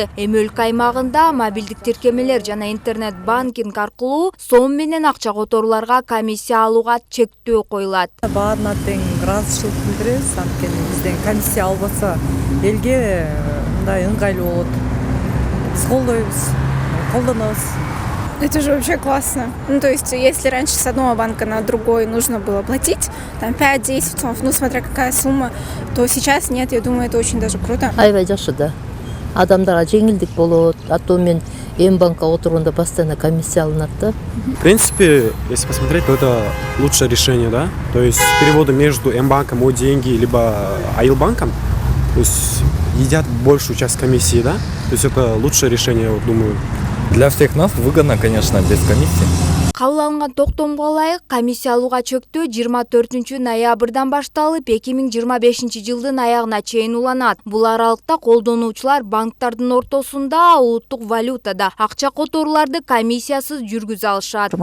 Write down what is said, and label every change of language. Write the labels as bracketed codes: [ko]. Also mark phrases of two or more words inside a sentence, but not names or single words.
[ky] Эми өлкө аймагында мобилдик тиркемелер жана интернет банкинг аркылуу сом менен акча которууларга комиссия алууга чектөө коюлат. Баарына тең ыраазычылык билдиребиз, анткени бизден комиссия албаса элге мындай ыңгайлуу болот. Биз колдонобуз. [ru] Это же вообще классно. Ну, то есть, если раньше с одного банка на другой нужно было платить, там 5-10 сомов, ну, смотря какая сумма, то сейчас нет, я думаю, это очень даже круто. [ky] Аябай жакшы да. Адамдарга жеңилдик болот. А то мен банкка отурганда постоянно комиссия алынат да. [ru] В принципе, если посмотреть, то это лучшее решение, да. То есть переводы между М-банком от деньги, либо Аилбанком, то есть едят большую часть комиссии, да. То есть это лучшее решение, я вот думаю. Для всех нас выгодно, конечно, без комиссии. [ky] Кабыл алынган токтомго ылайык комиссия алууга чектөө 24 ноябрдан башталып 2025 жылдын аягына чейин уланат. Бул аралыкта колдонуучулар банктардын ортосунда улуттук валютада акча которууларды комиссиясыз жүргүзө алышат.